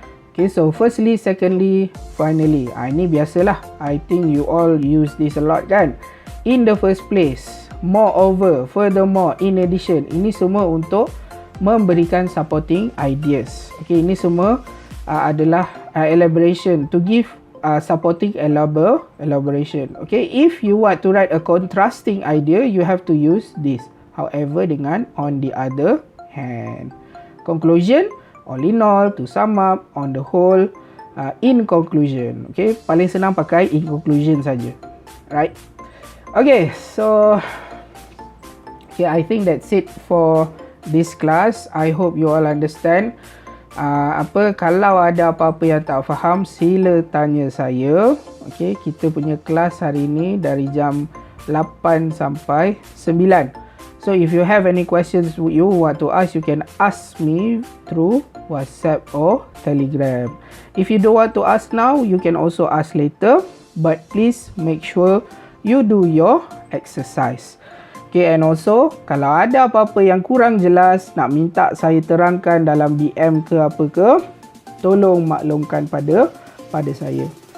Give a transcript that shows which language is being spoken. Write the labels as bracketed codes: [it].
[en] Okay, so firstly, secondly, finally. [ms] Ini biasalah. [en] I think you all use this a lot kan. In the first place, moreover, furthermore, in addition. [ms] Ini semua untuk memberikan supporting ideas. [en] Okay, [ms] ini semua adalah [en] elaboration, to give supporting elaboration. Okay, if you want to write a contrasting idea, you have to use this. However, dengan on the other hand. Conclusion, all in all, to sum up, on the whole, in conclusion. [ms] Okay, paling senang pakai in conclusion saja. Right? [en] Okay, so okay, I think that's it for this class. I hope you all understand. [ms] Kalau ada apa-apa yang tak faham, sila tanya saya. Okay, kita punya kelas hari ini dari jam 8 sampai 9. [en] So if you have any questions you want to ask, you can ask me through WhatsApp or Telegram. If you don't want to ask now, you can also ask later. But please make sure you do your exercise. [ms] Okay, [en] and also [ms] kalau ada apa-apa yang kurang jelas, nak minta saya terangkan dalam DM ke apa ke, tolong maklumkan pada saya.